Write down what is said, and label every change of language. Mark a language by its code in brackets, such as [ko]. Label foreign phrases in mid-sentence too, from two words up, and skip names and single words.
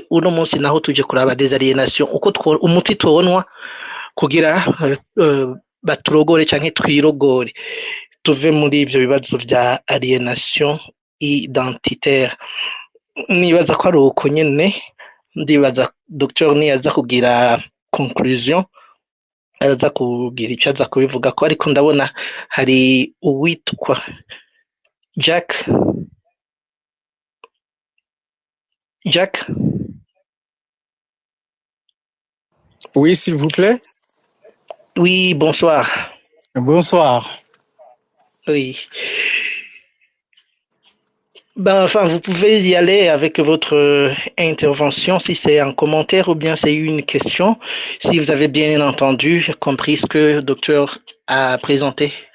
[rn] Uno munsi naho tuje kuraba [fr] des aliénations, [rn] uko umuti tubonwa kugira baturogore canke twirogore, tuve muri ivyo bibazo vya [fr] aliénation identitaire. [rn] Nibaza ko ari uko nyene, ndibaza Dr niyaza kugira conclusion, araza kugira ico aza kubivuga ko, ariko ndabona hari uwitwa Jack. [fr] Oui, s'il vous plaît. Oui, bonsoir. Bonsoir. Oui. Enfin, vous pouvez y aller avec votre intervention, si c'est un commentaire ou bien c'est une question, si vous avez bien entendu, compris ce que le docteur a présenté.